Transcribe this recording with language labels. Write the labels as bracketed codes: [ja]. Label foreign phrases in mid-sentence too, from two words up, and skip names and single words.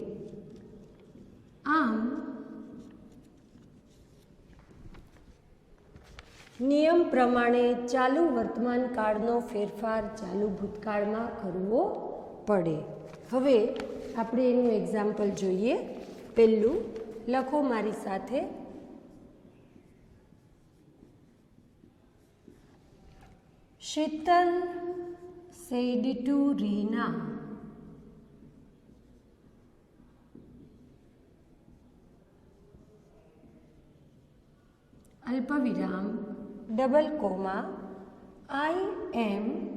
[gu] આમ નિયમ પ્રમાણે ચાલુ વર્તમાન કાળનો ફેરફાર ચાલુ ભૂતકાળમાં કરવો પડે. હવે આપણે એનું એક્ઝામ્પલ જોઈએ. પહેલું લખો મારી સાથે. શીતલ [en] said to [gu] Reena, [en] અલ્પવિરામ double comma I am